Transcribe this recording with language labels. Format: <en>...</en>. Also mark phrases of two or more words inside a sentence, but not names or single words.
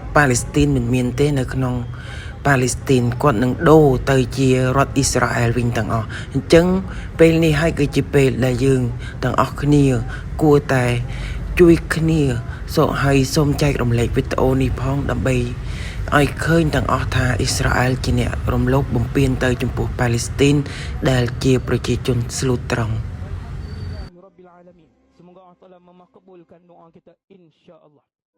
<km>ប៉ាឡេស្ទីនមិនមានទេនៅក្នុងប៉ាឡេស្ទីនគាត់នឹងដូរទៅជារដ្ឋអ៊ីស្រាអែលវិញទាំងអស់អញ្ចឹងពេលនេះហើយគឺជាពេលដែលយើងទាំងអស់គ្នាគួរតែជួយគ្នាហើយសូមចែករំលែកវីដេអូនេះផងដើម្បីឲ្យឃើញទាំងអស់ថាអ៊ីស្រាអែលជាអ្នករំលោភបំពានទៅចំពោះប៉ាឡេស្ទីនដែលជាប្រជាជនស្លូតត្រង់</km> <ms>Semoga Allah Taala memakbulkan doa kita insya-Allah.</ms>